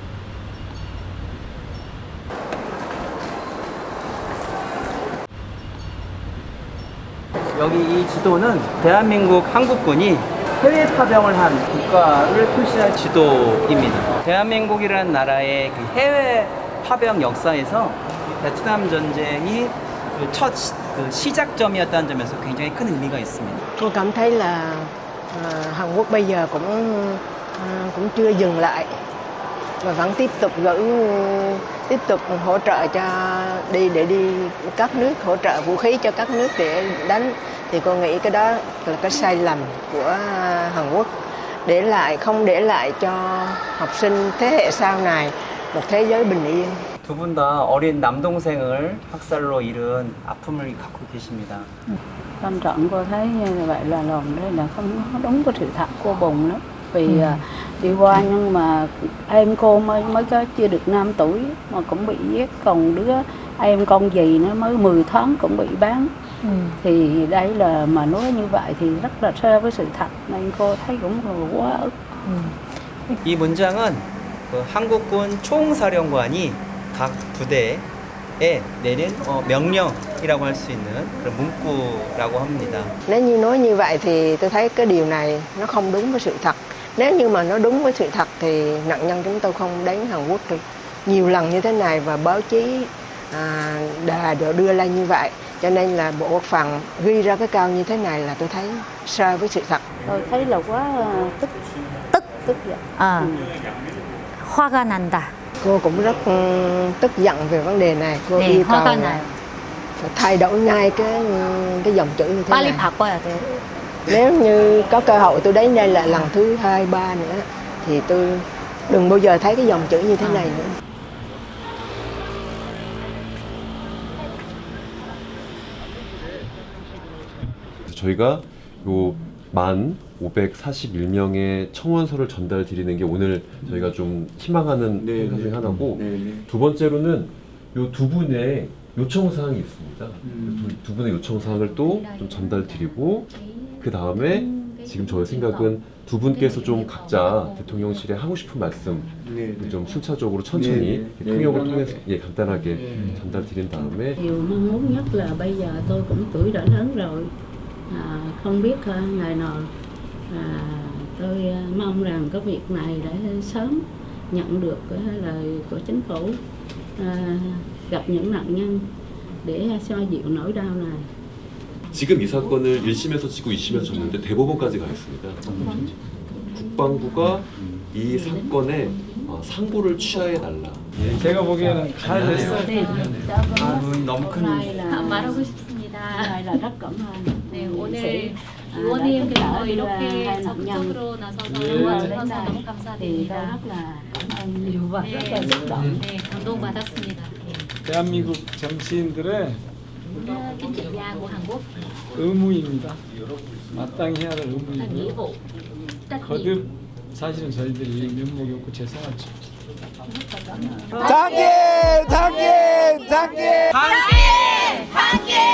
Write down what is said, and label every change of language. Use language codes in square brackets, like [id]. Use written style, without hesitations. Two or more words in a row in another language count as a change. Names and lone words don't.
[ko] 여기 이 지도는 대한민국 한국군이 해외 파병을 한 국가를 표시할 지도입니다. 대한민국이라는 나라의 그 해외 파병 역사에서 베트남 전쟁이 첫 시작점이었다는 점에서 굉장히 큰 의미가 있습니다. [vi] Tôi cảm thấy là Hàn Quốc bây giờ cũng chưa dừng lại và vẫn tiếp tục hỗ trợ để đi các nước, hỗ trợ vũ khí cho các nước để đánh, thì cô nghĩ cái đó là cái sai lầm của Hàn Quốc, không để lại cho học sinh thế hệ sau này một thế giới bình yên. [ko] 두 분 다 어린 남동생을 학살로 잃은 아픔을 갖고 계십니다. [vi] Tâm trạng cô thấy như vậy là lòng đây là không có đúng với sự thật, cô buồn lắm. Vì đi qua nhưng mà em cô mới có chưa được 5 tuổi mà cũng bị giết, còn đứa em con dì nó mới 10 tháng cũng bị bán. Thì đây là mà nói như vậy thì rất là xa với sự thật, nên cô thấy cũng quá ức. [ko] 이 문장은 그 한국군 총사령관이 각 부대에 내린 명령이라고 할 수 있는 그런 문구라고 합니다. [vi] Nếu như nói như vậy thì tôi thấy cái điều này nó không đúng với sự thật. Nếu như mà nó đúng với sự thật thì nạn nhân chúng tôi không đến Hàn Quốc được nhiều lần như thế này, và báo chí đưa lên như vậy, cho nên là Bộ Quốc phòng ghi ra cái cao như thế này là tôi thấy sai với sự thật. Tôi thấy là quá tức giận. [ko] 화가 난다. [vi] Cô cũng rất tức giận về vấn đề này. Cô yêu cầu phải thay đổi ngay cái dòng chữ như thế [ko] 빨리 [vi] này. [ko] 바꿔야 돼. [vi] Nếu như có cơ hội tôi đến đây là lần thứ 2, 3 nữa thì tôi đừng bao giờ thấy cái dòng chữ như thế này nữa. [ko] 저희가 요 1,541명의 청원서를 전달 드리는 게 오늘 저희가 좀 희망하는 행사 중에 하나고, 두 번째로는 요 두 분의 요청사항이 있습니다. 두 분의 요청사항을 또 좀 전달 드리고, 그 다음에 지금 저의 생각은 두 분께서 좀 각자 대통령실에 하고 싶은 말씀 좀 순차적으로 천천히 통역을 통해서 간단하게 전달 드린 다음에. [vi] Điều mong muốn nhất là bây giờ tôi cũng tuổi đã lớn rồi, không biết ngày nào tôi mong rằng cái việc này để sớm nhận được cái lời của chính phủ, gặp những nạn nhân để xoa dịu nỗi đau này. [ko] 지금 이 사건을 1심에서 지고 2심에서 졌는데 대법원까지 가 있습니다. 국방부가 이 사건에 상고를 취하해 달라. 제가 보기에는 잘 됐어요. 너무 큰 말하고 싶습니다. [vi] Này là rất cảm ơn. [ko] 네, 오늘 의원님께서 이렇게 적극적으로 나서서 도와주셔서 너무 감사드립니다. [vi] rất là cảm ơn nhiều và rất là xúc động. [ko] 네, 감동받았습니다. 대한민국 정치인들의 [vi] chính trị gia của Hàn Quốc [ko] 의무입니다. 마땅히 해야 될 [vi] là nghĩa [ko] 의무이고요. [vi] vụ trách nhiệm. [ko] 거듭 사실은 저희들이 면목이 없고 죄송하죠. 장기!